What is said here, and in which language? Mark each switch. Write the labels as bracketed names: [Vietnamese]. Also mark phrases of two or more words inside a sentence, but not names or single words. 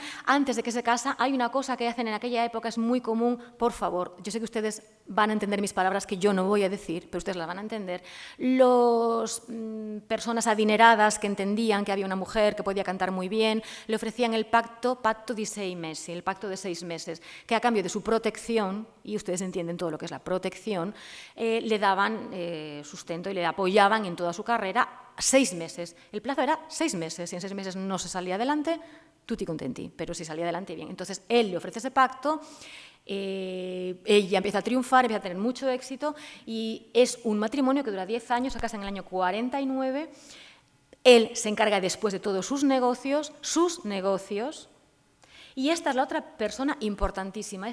[Spanish] Antes de que se casan, hay una cosa que hacen en aquella época, es muy común. Por favor, yo sé que ustedes van a entender mis palabras que yo no voy a decir, pero ustedes las van a entender. Las personas adineradas que entendían que había una mujer que podía cantar muy bien, le ofrecían el pacto [Italian] di 6 mesi, [Spanish] el pacto de 6 meses, que a cambio de su protección, y ustedes entienden todo lo que es la protección, le daban sustento y le apoyaban en toda su carrera 6 meses. El plazo era 6 meses, si en 6 meses no se salía adelante, [Italian] tutti contenti, [Spanish] pero si salía adelante, bien. Entonces, él le ofrece ese pacto, ella empieza a triunfar, empieza a tener mucho éxito, y es un matrimonio que dura 10 años, se casan en el año 49, él se encarga después de todos sus negocios, y esta es la otra persona importantísima.